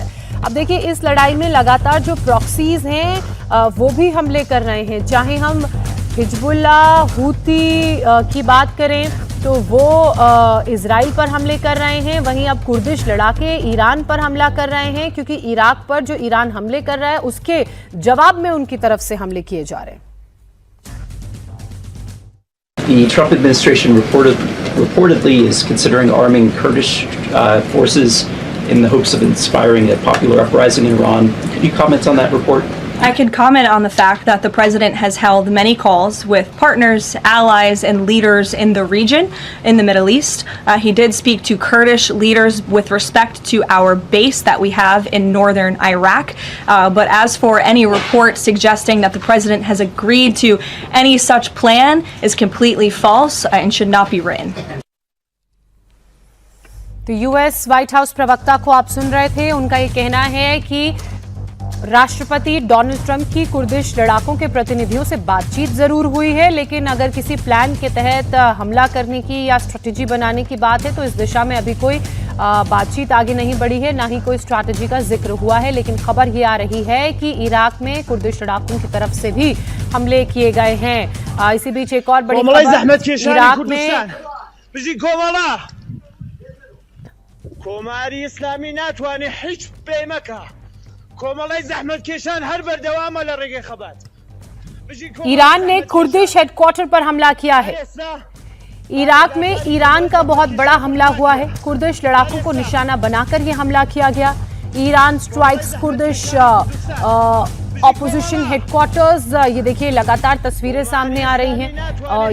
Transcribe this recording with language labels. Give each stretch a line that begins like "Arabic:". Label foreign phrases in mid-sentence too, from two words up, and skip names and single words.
Hindi: अब देखिए, इस लड़ाई में लगातार जो प्रॉक्सीज हैं वो भी हमले कर रहे हैं। चाहे हम हिजबुल्लाह हूती की बात करें तो वो इजराइल पर हमले कर रहे हैं, वहीं अब कुर्दिश लड़ाके ईरान पर हमला कर रहे हैं, क्योंकि इराक पर जो ईरान हमले कर रहा है उसके जवाब में उनकी तरफ से हमले किए जा रहे हैं।
English: The Trump administration reportedly is considering arming Kurdish forces in the hopes of inspiring a popular uprising in Iran. Could you comment on that report? I can comment on the fact that the president has held many calls with partners, allies, and leaders in the region, in the Middle East. He did speak to Kurdish leaders with respect to our base that we have in northern Iraq. But as for any report suggesting that the president has agreed to any such plan is completely false and should not be written.
Hindi: तो यूएस व्हाइट हाउस प्रवक्ता को आप सुन रहे थे, उनका ये कहना है कि राष्ट्रपति डोनाल्ड ट्रंप की कुर्दिश लड़ाकों के प्रतिनिधियों से बातचीत जरूर हुई है, लेकिन अगर किसी प्लान के तहत हमला करने की या स्ट्रेटेजी बनाने की बात है तो इस दिशा में अभी कोई बातचीत आगे नहीं बढ़ी है, ना ही कोई स्ट्रैटेजी का जिक्र हुआ है। लेकिन खबर ये आ रही है कि इराक में कुर्दिश लड़ाकों की तरफ से भी हमले किए गए हैं। इसी बीच एक और बड़ी खबर इराक में
Central Kurdish: کۆماری ئیسلامی ناتوانێت هیچ پەیمەکە کۆمەڵی زەحمەتکێشان هەر بەردەوامە لە ڕێگەی خەبات
Hindi: ईरान ने
English: Kurdish headquarters
Hindi: पर हमला किया है। इराक में ईरान का बहुत बड़ा हमला हुआ है, कुर्दिश लड़ाकों को निशाना बनाकर यह हमला किया गया।
English: Iran strikes Kurdish opposition headquarters,
Hindi: ये देखिए लगातार तस्वीरें सामने आ रही हैं।